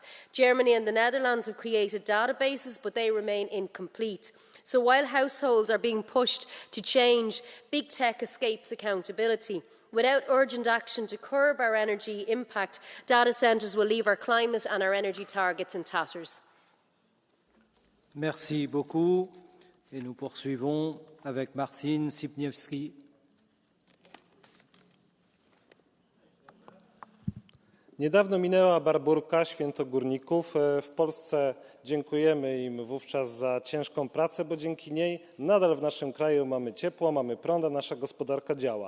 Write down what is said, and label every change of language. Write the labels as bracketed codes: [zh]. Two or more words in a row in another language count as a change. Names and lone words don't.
[en] Germany and the Netherlands have created databases, but they remain incomplete. So while households are being pushed to change, big tech escapes accountability. Without urgent action to curb our energy impact, data centres will leave our climate and our energy targets in tatters. [fr] Merci beaucoup. Et nous poursuivons avec Marcin Sipniewski. [pl] Niedawno minęła Barburka, święto górników. W Polsce dziękujemy im wówczas za ciężką pracę, bo dzięki niej nadal w naszym kraju mamy ciepło, mamy prąd, a nasza gospodarka działa.